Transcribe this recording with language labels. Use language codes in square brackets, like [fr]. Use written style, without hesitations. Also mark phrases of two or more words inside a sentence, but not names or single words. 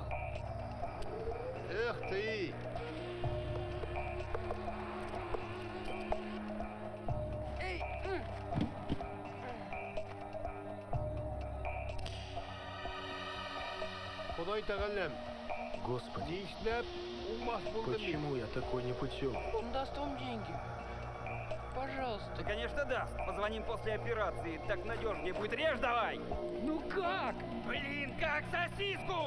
[ru] Эх ты! Эй! [tt] Кудай тәгалләм. [ru] Господи, [tt] Нишләп улмас булдым мин? [ru] почему я такой непутевый? Он даст вам деньги. Пожалуйста. Да, конечно, даст. Позвоним после операции. Так надежнее будет. Режь давай! Ну как? Блин, как сосиску!